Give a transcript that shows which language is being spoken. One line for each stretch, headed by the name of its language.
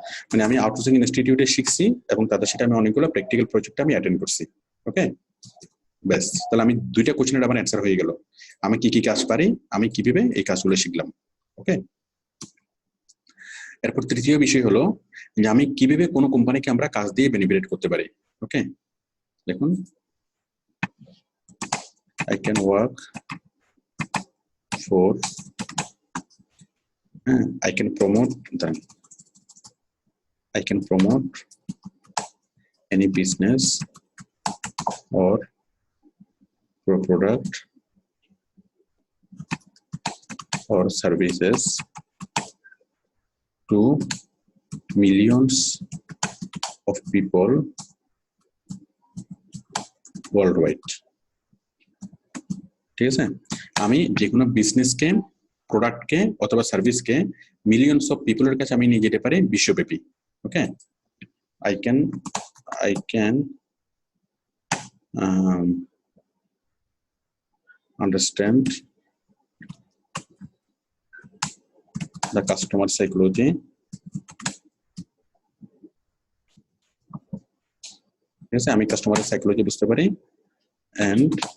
Bangla: মানে আমি আউটসোর্সিং ইনস্টিটিউটে শিখছি এবং তাদের সাথে আমি অনেকগুলো প্র্যাকটিক্যাল প্রজেক্ট আমি অ্যাটেন্ড করছি। ওকে, ব্যাস, তাহলে আমি দুইটা কোশ্চেনের আমার অ্যান্সার হয়ে গেল। আমি কি কি কাজ পারি, আমি কিভাবে এই কাজগুলো শিখলাম। ওকে, এরপর তৃতীয় বিষয় হলো যে আমি কিভাবে কোনো কোম্পানিকে আমরা কাজ দিয়ে বেনিফিট করতে পারি।
English: Okay, দেখুন, I can work for, I can promote them, I can promote any business or product or services to millions of people worldwide.
Bangla: ঠিক আছে, আমি যে কোনো বিজনেসকে, প্রোডাক্টকে অথবা সার্ভিসকে মিলিয়নস অফ পিপলের কাছে আমি নিয়ে যেতে পারি বিশ্বব্যাপী।
English: okay, I can understand the customer psychology
Bangla: ঠিক আছে, আমি কাস্টমারের সাইকোলজি বুঝতে পারি
English: and